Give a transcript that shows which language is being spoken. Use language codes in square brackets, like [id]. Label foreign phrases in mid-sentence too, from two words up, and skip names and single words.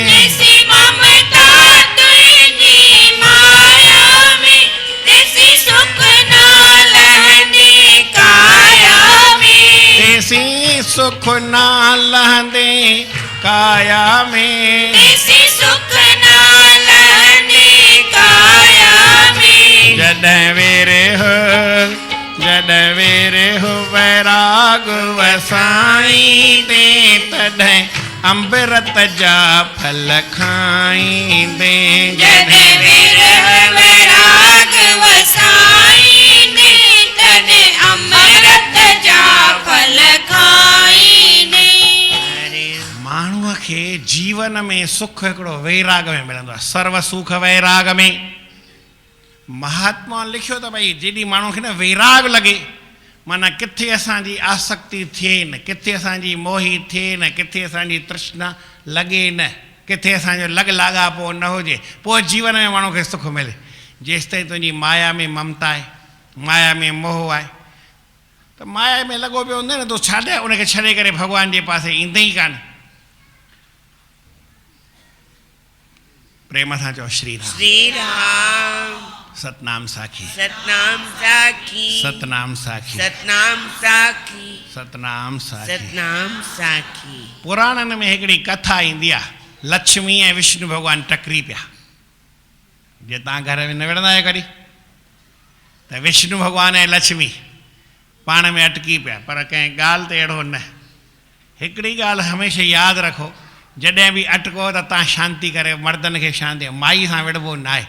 [sd] जैसी ममता तुझी माया में तेसी सुख ना लहने काया में। तेसी सुख ना लहंदे काया में। तेसी सुख ना लहने काया में। जड वेरे हो वैराग वसाई दे तॾहिं अमृत जा फल खाई दे। जद विरह वैराग वसाई दे तने अमृत जा फल खाई दे। माण्हूअ खे जीवन में सुख हिकिड़ो वैराग में मिलंदो आहे, सर्व सुख वैराग में। महात्मा लिखियो त भई जेॾी माण्हू खे न वैराग लॻे, माना किथे असांजी आसक्ति थिए न, किथे असांजी मोही थिए न, किथे असांजी तृष्णा लॻे न, किथे असांजो लॻ लाॻापो न हुजे, पोइ जीवन में माण्हू खे सुख मिले। जेसि ताईं तुंहिंजी माया में ममता आहे, माया में मोह आहे, त माया में लॻो पियो हूंदे न, तूं छॾे उनखे छॾे करे भॻवान जे पासे ईंदे ई कान। प्रेम सां चओ श्री राम। श्री राम। सतनाम साखी। सतनाम साखी। सतनाम साखी। सतनाम साखी। सतनाम साखी। सतनाम साखी। पुराणनि में हिकिड़ी कथा ईंदी आहे, लक्ष्मी ऐं विष्णु भॻवानु टकरी पिया। जे तव्हां घर में न विढ़ंदा आहियो कॾहिं, त विष्णु भॻवानु ऐं लक्ष्मी पाण में अटकी पिया, पर कंहिं ॻाल्हि ते अहिड़ो न। हिकिड़ी ॻाल्हि हमेशह यादि रखो, जॾहिं बि अटको त तव्हां शांती करे, मर्दनि खे शांती, माई सां विढ़बो न आहे।